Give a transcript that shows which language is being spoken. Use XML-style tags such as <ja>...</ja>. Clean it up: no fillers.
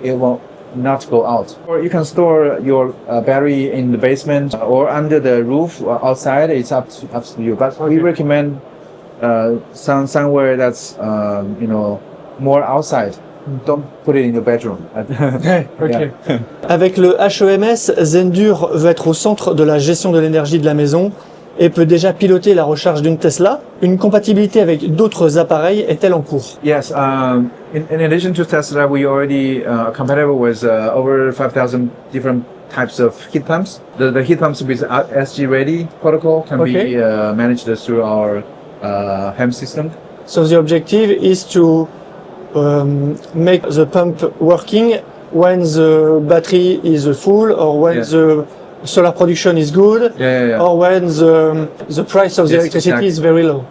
<en>It will not go out. Or you can store your battery in the basement or under the roof or outside. It's up to you. But we recommend somewhere that's more outside. Don't put it in your bedroom. Okay.</en> <fr>Avec le HEMS, Zendure veut être au centre de la gestion de l'énergie de la maison et peut déjà piloter la recharge d'une Tesla. Une compatibilité avec d'autres appareils est-elle en cours?</fr> <en>Yes. In addition to Tesla, we already compatible with over 5,000 different types of heat pumps. The heat pumps with SG Ready protocol can be managed through our HEMS system. So the objective is to make the pump working when the battery is full or when the solar production is good or when the price of the electricity is very low.</en>